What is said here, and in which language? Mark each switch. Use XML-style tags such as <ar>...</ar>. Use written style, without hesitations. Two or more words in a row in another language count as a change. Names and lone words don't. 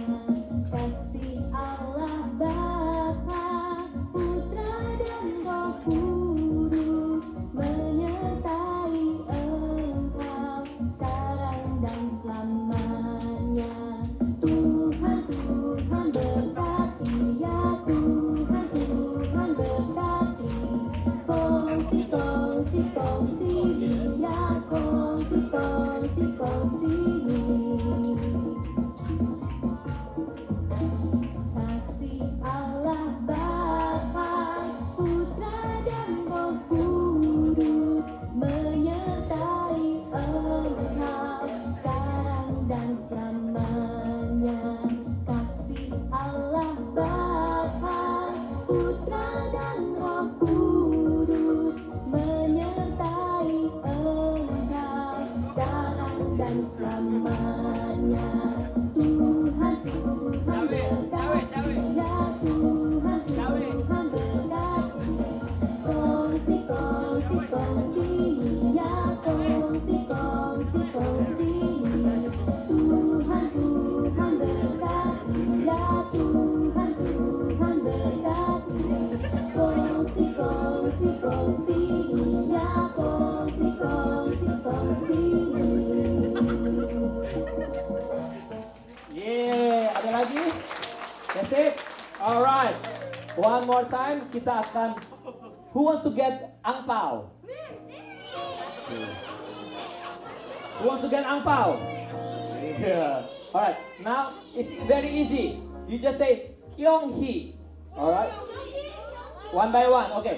<ms>Kasih Allah Bapa, Putra dan Roh Kudus menyertai engkau sekarang dan selamanya. Tuhan, Tuhan berkati, ya Tuhan, Tuhan berkati. Kongsi, kongsi, kongsi, ya kongsi, kongsi, kongsi. Kasih Allah Bapa, Putra dan Roh Kudus menyertai engkau sekarang dan selamanya. Kasih Allah Bapa, Putra dan Roh Kudus menyertai engkau sekarang dan selamanya. Tuhan, Tuhan berkati, ya Tuhan, Tuhan berkati. Kongsi, kongsi, kongsi, ya kongsi, kongsi, kongsi. Tuhan, Tuhan berkati, ya Tuhan, Tuhan berkati. Kongsi, kongsi, kongsi, ya kongsi, kongsi, kongsi. Yeah, ada lagi?</ms> <en>That's it? Alright. One more time,</en> <ms>kita akan.</ms> <en>Who wants to get angpao? Who wants to get angpao? Yeah. Alright, now it's very easy. You just say Kyung-hee. Alright? One by one. Okay.</en>